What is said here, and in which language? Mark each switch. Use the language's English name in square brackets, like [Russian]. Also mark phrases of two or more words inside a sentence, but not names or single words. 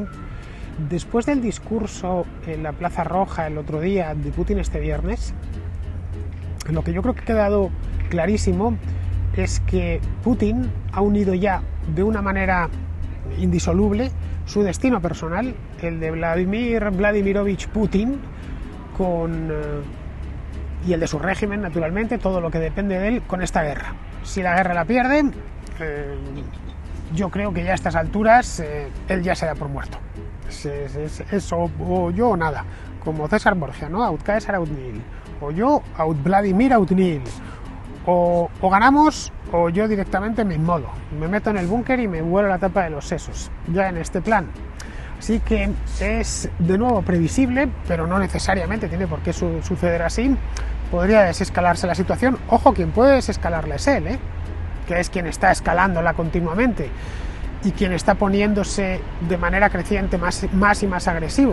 [Spanish] Después del discurso en la Plaza Roja el otro día de Putin este viernes, lo que yo creo que ha quedado clarísimo es que Putin ha unido ya de una manera indisoluble su destino personal, el de Vladimir Vladimirovich Putin, y el de su régimen, naturalmente, todo lo que depende de él con esta guerra. Si la guerra la pierde, yo creo que ya a estas alturas él ya se da por muerto. Es o yo o nada, como César Borgia, ¿no? [Latin] Aut Caesar aut nihil, [Spanish] o yo [Latin] aut Vladimir aut nihil. [Spanish] O ganamos o yo directamente me inmodo, me meto en el búnker y me vuelo la tapa de los sesos, ya en este plan. Así que es de nuevo previsible, pero no necesariamente tiene por qué suceder así. Podría desescalarse la situación. Ojo, quien puede desescalarla es él, que es quien está escalándola continuamente y quien está poniéndose de manera creciente más y más agresivo.